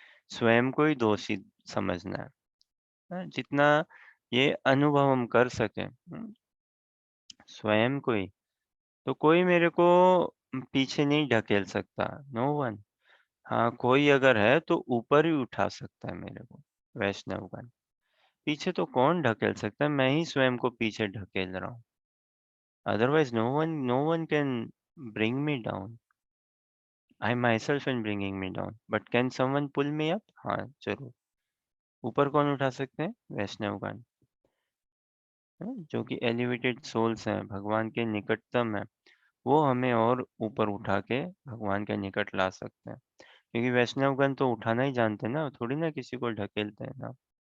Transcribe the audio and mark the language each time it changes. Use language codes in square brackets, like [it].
[hi] स्वयं को ही दोषी समझना है, जितना ये अनुभव हम कर सकें, स्वयं को ही। तो कोई मेरे को पीछे नहीं ढकेल सकता, [en] No one. [hi] हाँ, कोई अगर है तो ऊपर ही उठा सकता है मेरे को, वैष्णवगण। पीछे तो कौन ढकेल सकता है? मैं ही स्वयं को पीछे ढकेल रहा हूँ। [en] Otherwise, no one can bring me down. I myself am bringing me down. But can someone pull me up? [hi] हाँ, जरूर। ऊपर कौन उठा सकते हैं? वैष्णवगण, जो कि [en] elevated souls [hi] हैं, भगवान के निकटतम है। वो हमें और ऊपर उठा के भगवान के निकट ला सकते हैं। क्योंकि वैष्णवगण तो उठाना ही जानते हैं ना, थोड़ी ना किसी को ढकेलते हैं ना।